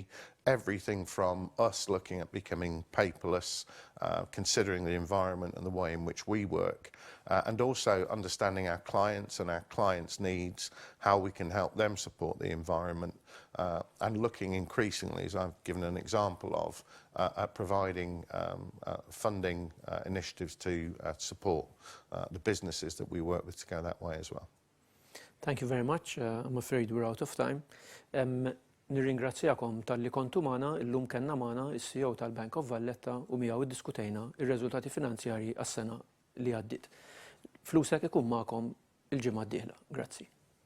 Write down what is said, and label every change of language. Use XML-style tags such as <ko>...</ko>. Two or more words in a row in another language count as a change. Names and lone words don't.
<en>Everything from us looking at becoming paperless, considering the environment and the way in which we work, and also understanding our clients and our clients' needs, how we can help them support the environment, and looking increasingly, as I've given an example of, at providing funding initiatives to support the businesses that we work with to go that way as well. Thank you very much. I'm afraid we're out of time.</en> <mt>Nirringrazzjakom tal-li kontu magħna, illum kellna magħna is-CEO tal-Bank of Valletta u miegħu iddiskutejna ir-reżultati finanzjarji għas-sena li għaddiet. Flusek ikun magħkom il-ġimgħa d-dieħla. Grazzi.</mt>